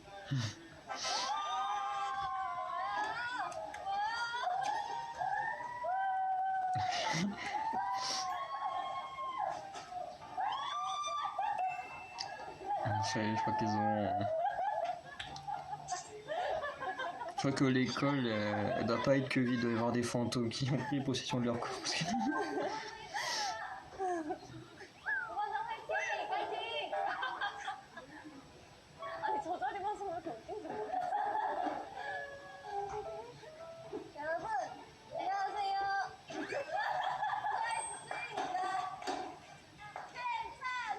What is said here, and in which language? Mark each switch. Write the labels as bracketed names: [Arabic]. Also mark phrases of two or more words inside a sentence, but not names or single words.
[French] Ça y est, je crois qu'ils ont... Je crois que l'école, elle doit pas être que vide, il doit y avoir des fantômes qui ont pris possession de leur corps. Parce que... [Korean] 우관장 화이팅! 화이팅! 아니 저 자리만 서면 이렇게 웃긴지 모르겠어. 여러분 안녕하세요. 화이팅입니다. 괜찮아!